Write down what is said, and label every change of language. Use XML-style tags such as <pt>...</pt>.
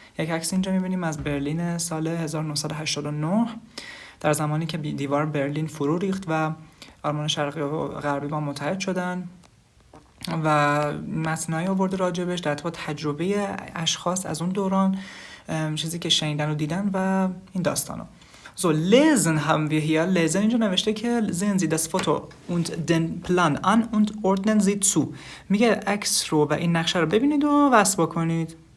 <fa>یک عکس اینجا می‌بینیم از برلین سال 1989 در زمانی که دیوار برلین فرو ریخت و آلمان شرقی و غربی با متحد شدن و متنایی آورده راجبش در ارتباط تجربه اشخاص از اون دوران، چیزی که شنیدن و دیدن و این داستانا.</fa> <de>So, lesen haben wir hier. Lesen</de> <fa>اینجا نوشته که</fa> <de>sehen Sie das Foto und den Plan an und ordnen Sie zu.</de> <fa>میگه عکس رو و این نقشه رو ببینید و وصل بکنید.</fa>